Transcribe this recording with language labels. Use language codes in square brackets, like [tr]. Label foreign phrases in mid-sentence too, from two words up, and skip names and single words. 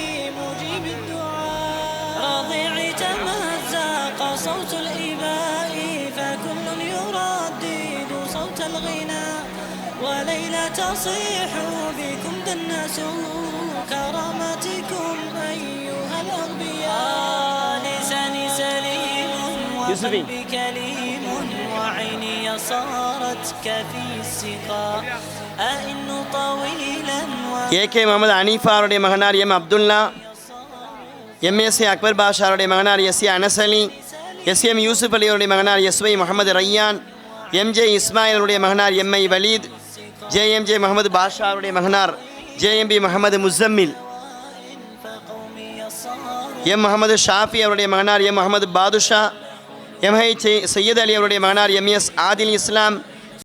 [ar] مجيب الدعاء رضيعي تمزق صوت الإباء فكل يردد صوت الغناء وليلى تصيح بكم دنسوا كرامتكم أيها الأغبياء لساني سليم وقلبي كليم وعيني صارت كفي السقاء أئن طويلا [ta] ஏகே முகமது அனீஃபா அவருடைய மகனார் எம் அப்துல்லா, எம்எஸ்ஏ அக்பர் பாஷா அவருடைய மகனார் எஸ் ஏ அனஸ் அலி, எஸ்எம் யூசுப் அலி அவருடைய மகனார் எஸ்வை முகமது ரையான், எம்ஜே இஸ்மாயில் அவருடைய மகனார் எம்ஐ வலீத், ஜேஎம்ஜே முகமது பாஷா அவருடைய மகனார் ஜேஎம்பி முகமது முசம்மில், எம் முகமது ஷாஃபி அவருடைய மகனார் எம் முகமது பாதுஷா, எம்ஐ சையத் அலி அவருடைய மகனார் எம்எஸ் ஆதில் இஸ்லாம்,